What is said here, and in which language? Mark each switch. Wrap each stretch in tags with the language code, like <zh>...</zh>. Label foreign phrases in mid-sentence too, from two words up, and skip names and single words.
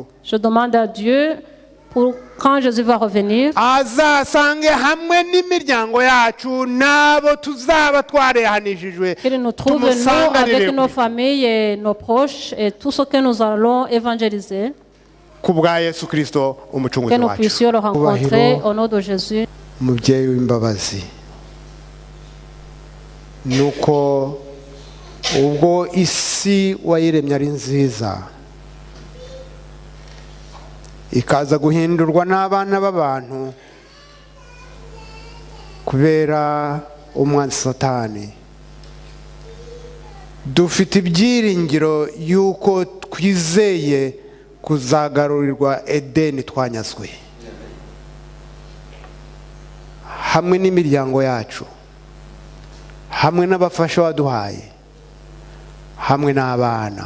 <fr>Je demande à Dieu pour quand Jésus va revenir,</fr> <rw>azasange hamwe n'imiryango yacu n'abo tuzaba twarehanishijwe</rw> <fr>qu'il nous trouve nous avec nos familles et nos proches et tout ce que nous allons évangéliser,</fr> <rw>ku bwa Yesu Kristo</rw> <fr>que</fr> <rw>umucunguzi</rw> <fr>nous</fr> <rw>wacu.</rw> <fr>puissions le rencontrer au nom de Jésus.</fr> <rw>Mubyeyi w'imbabazi, nuko ubwo isi wayiremye ari nziza ikaza guhindurwa n'abana b'abantu kubera umwanzi Satani, dufite ibyiringiro yuko twizeye kuzagarurirwa Edeni twanyazwe, hamwe n'imiryango yacu, hamwe n'abafasha waduhaye, hamwe n'abana.</rw>